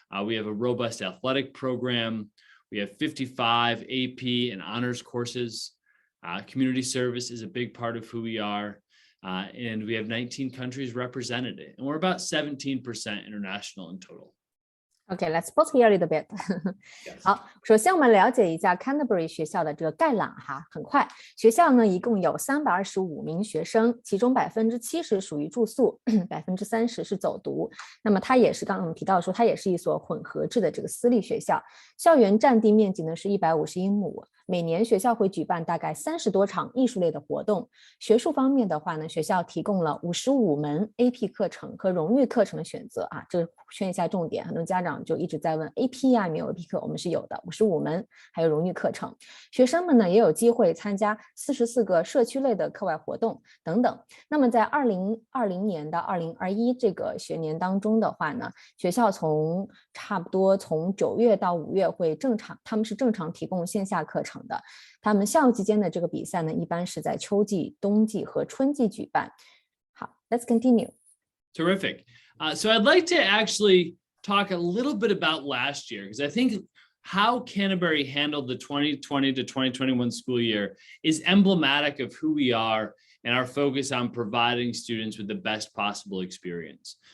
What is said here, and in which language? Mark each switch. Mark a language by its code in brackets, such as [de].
[en] We have a robust athletic program. We have 55 AP and honors courses. Community service is a big part of who we are. And we have 19 countries represented. And we're about 17% international in total. Okay, let's pause here a little bit. [zh] 好，首先我们了解一下 Canterbury 学校的这个概览哈，很快。学校呢一共有325名学生，其中70%属于住宿，30%是走读。那么它也是刚刚我们提到说，它也是一所混合制的这个私立学校。校园占地面积呢是150英亩。每年学校会举办大概30多场艺术类的活动。学术方面的话呢，学校提供了55门 AP 课程和荣誉课程的选择啊，这圈一下重点。很多家长就一直在问 AP 啊，没有 AP 课，我们是有的，55门，还有荣誉课程。学生们呢也有机会参加44个社区类的课外活动等等。那么在2020年到2021这个学年当中的话呢，学校差不多从9月到5月会他们是正常提供线下课程的。他们校期间的这个比赛呢，一般是在秋季、冬季和春季举办。 [en] 好 ，Let's continue. Terrific. So I'd like to actually talk a little bit about last year, because I think how Canterbury handled the 2020 to 2021 school year is emblematic of who we are and our focus on providing students with the best possible experience.